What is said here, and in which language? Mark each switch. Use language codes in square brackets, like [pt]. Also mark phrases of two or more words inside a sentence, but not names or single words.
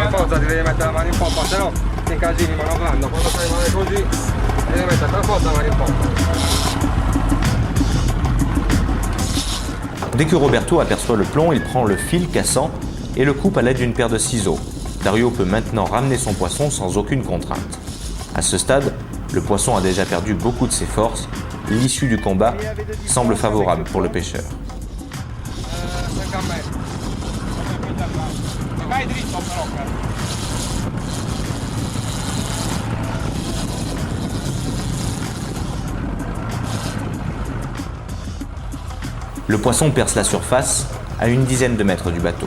[it] Per andando. forza ti devi mettere la mano in poppa, se no ti incasini manovrando. Quando fai male così, ti devi mettere per forza la mano in poppa. [fr] Dès que Roberto aperçoit le plomb, il prend le fil cassant et le coupe à l'aide d'une paire de ciseaux. Dario peut maintenant ramener son poisson sans aucune contrainte. À ce stade, le poisson a déjà perdu beaucoup de ses forces. L'issue du combat semble favorable pour le pêcheur. [it] 50 metri. Vai dritto però, caro. [fr] Le poisson perce la surface à une dizaine de mètres du bateau.